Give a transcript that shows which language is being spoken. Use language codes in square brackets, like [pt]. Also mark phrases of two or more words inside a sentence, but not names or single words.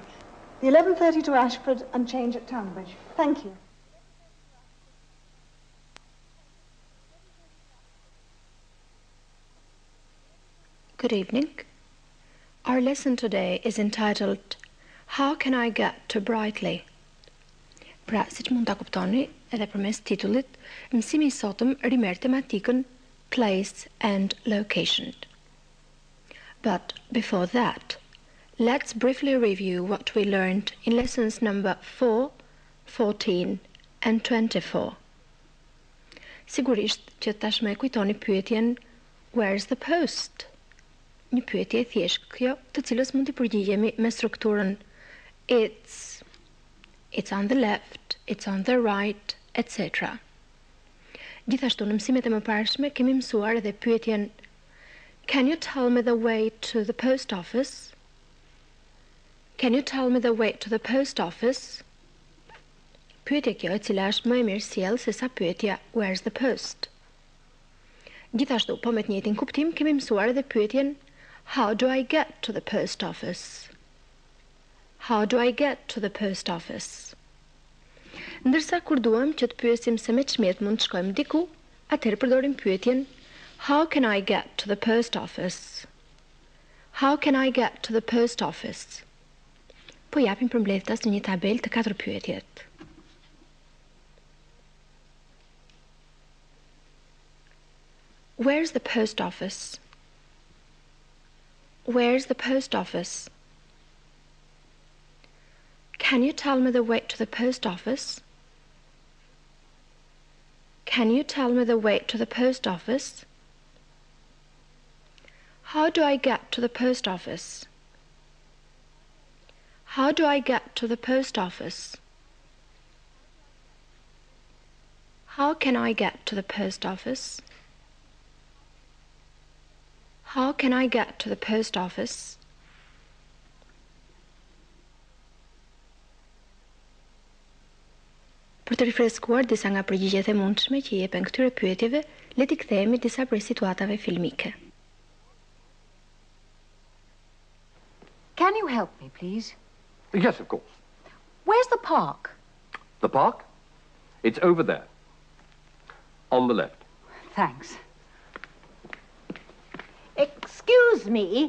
[en] The 11:30 to Ashford and change at Tunbridge. Thank you. Good evening. Our lesson today is entitled How Can I Get to Brightly? [sq] Pra, siç mund ta kuptoni, edhe përmes titullit, mësimi I sotëm rimer tematikën [en] place and location. But before that, let's briefly review what we learned in lessons number 4, 14 and 24. [sq] Sigurisht që tashmë e kujtoni pyetjen [en] Where's the post? [sq] Një pyetje thjesht kjo, të cilës mund të përgjigjemi me strukturën [en] it's on the left, it's on the right, [sq] etc. Gjithashtu në mësimet e mëparshme kemi mësuar edhe pyetjen [en] Can you tell me the way to the post office? Can you tell me the way to the post office? [sq] Pyetje kjo e cila është më e mirë sjell se sa pyetja [en] Where's the post? [sq] Gjithashtu, po me të njëjtin kuptim kemi mësuar edhe pyetjen [en] How do I get to the post office? How do I get to the post office? [sq] Ndërsa kur duam që të pyesim se me çmjet mund të shkojmë diku, atëherë përdorim pyetjen [en] How can I get to the post office? How can I get to the post office? [sq] Po japim përmbledhtas në një tabel të 4 pyetjet. [en] Where's the post office? Where's the post office? Can you tell me the way to the post office? Can you tell me the way to the post office? How do I get to the post office? How do I get to the post office? How can I get to the post office? How can I get to the post office? [sq] Për të rifreskuar disa nga përgjigjet e mundshme që I jepen këtyre pyetjeve, le t'i kthehemi disa prej situatave filmike. [en] Can you help me, please? Yes, of course. Where's the park? The park? It's over there. On the left. Thanks. Excuse me.